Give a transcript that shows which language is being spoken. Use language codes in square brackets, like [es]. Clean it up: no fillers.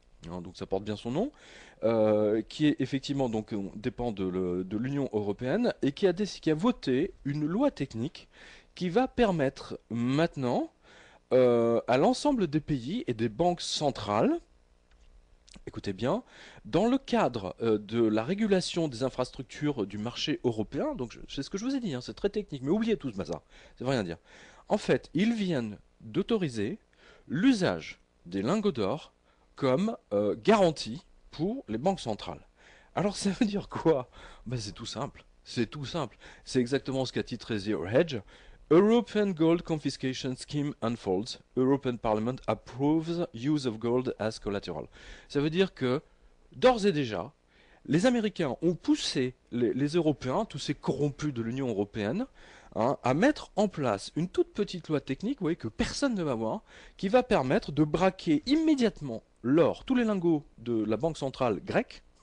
[fr] Hein, donc ça porte bien son nom, qui est effectivement donc dépend de l'Union européenne et qui a voté une loi technique qui va permettre maintenant à l'ensemble des pays et des banques centrales, écoutez bien, dans le cadre de la régulation des infrastructures du marché européen, donc c'est ce que je vous ai dit, hein, c'est très technique, mais oubliez tout ce bazar, ça veut rien dire. En fait, ils viennent d'autoriser l'usage des lingots d'or comme garantie pour les banques centrales. Alors ça veut dire quoi? Ben, c'est tout simple. C'est tout simple. C'est exactement ce qu'a titré Zero Hedge. [en] European Gold Confiscation Scheme unfolds. European Parliament approves use of gold as collateral. [fr] Ça veut dire que, d'ores et déjà, les Américains ont poussé les Européens, tous ces corrompus de l'Union Européenne, hein, à mettre en place une toute petite loi technique, vous voyez, que personne ne va voir, qui va permettre de braquer immédiatement l'or, tous les lingots de la banque centrale grecque.